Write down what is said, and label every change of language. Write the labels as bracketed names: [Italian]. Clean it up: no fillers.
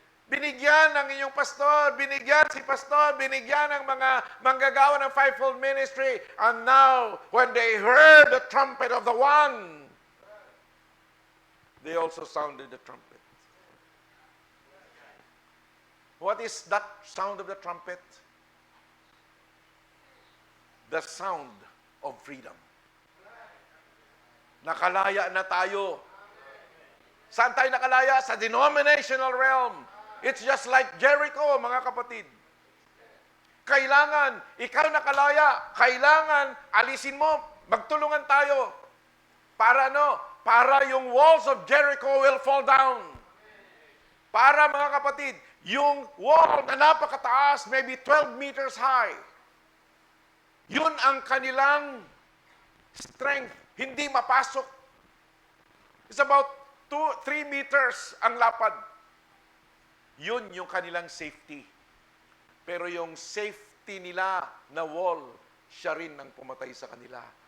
[Filipino] Binigyan ng inyong pastor, binigyan si pastor, binigyan ng mga manggagawa ng fivefold ministry. [English] And now, when they heard the trumpet of the one, they also sounded the trumpet. What is that sound of the trumpet? The sound of freedom. [Filipino] Nakalaya na tayo. Saan tayo nakalaya? [English] Sa denominational realm. It's just like Jericho, [Filipino] mga kapatid. Kailangan, ikaw nakalaya, kailangan alisin mo, magtulungan tayo. Para ano? Para yung [English] walls of Jericho will fall down. [Filipino] Para, mga kapatid, yung wall na napakataas, [English] maybe 12 meters high, [Filipino] yun ang kanilang strength. Hindi mapasok. [English] It's about 2-3 meters [Filipino] ang lapad. Yun yung kanilang safety. Pero yung safety nila na wall, siya rin ang pumatay sa kanila.